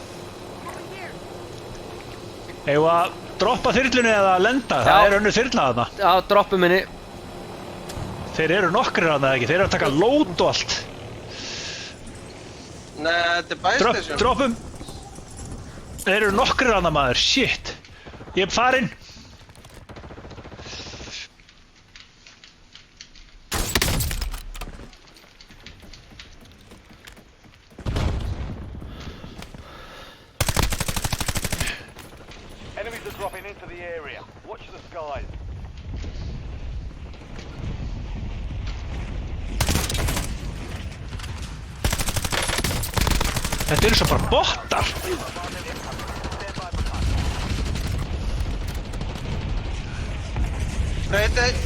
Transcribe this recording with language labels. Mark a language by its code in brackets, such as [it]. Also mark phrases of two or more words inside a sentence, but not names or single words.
[is] Eigum við að droppa þyrlunni eða lenda? Það er önnur þyrla þarna. Já, droppum henni. Þeir eru nokkrir þarna, ekki? Þeir eru að taka lót og allt. Nei, þetta er bæstation. Droppum. Þeir eru nokkrir þarna, maður. Shit. Ég er farinn. [en] Dropping into the area. Watch the skies. [is] Þetta eru svo bara bottar. Reyti.